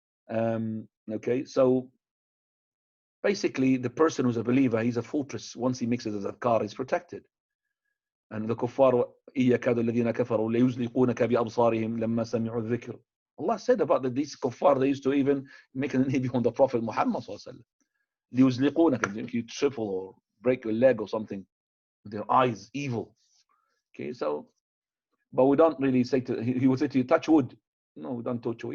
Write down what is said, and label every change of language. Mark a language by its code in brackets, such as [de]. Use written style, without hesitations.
[en] Okay, so basically the person who's a believer, he's a fortress. Once he mixes his adhkar, he's protected. And the kuffar, [ar] إِيَّكَادُ الَّذِينَ كَفَرُوا لَيُزْلِقُونَكَ بِأَبْصَارِهِمْ لَمَّا سَمِعُوا الذِّكْرَ. [en] Allah said about these kuffar, they used to even make an enemy on the Prophet Muhammad sallallahu alaihi wasallam. If you triple or break your leg or something, with their eyes, evil. Okay, so, but we don't really say he would say to you, touch wood. No, we don't touch wood.